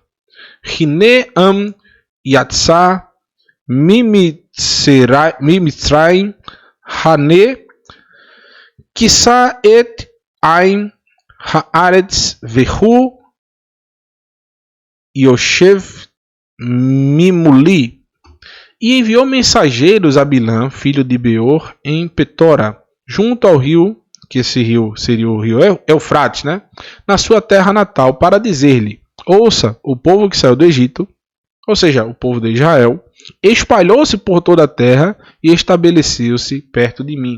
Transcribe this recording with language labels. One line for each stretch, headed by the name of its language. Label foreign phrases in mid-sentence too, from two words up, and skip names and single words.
Hebrew: הנה עם יצא ממצרים הנה כסה את עין הארץ והוא ישב ממלי.
Portuguese: E enviou mensageiros a Bilã, filho de Beor, em Petora, junto ao rio, que esse rio seria o rio Eufrates, né? Na sua terra natal, para dizer-lhe: ouça, o povo que saiu do Egito, ou seja, o povo de Israel, espalhou-se por toda a terra e estabeleceu-se perto de mim.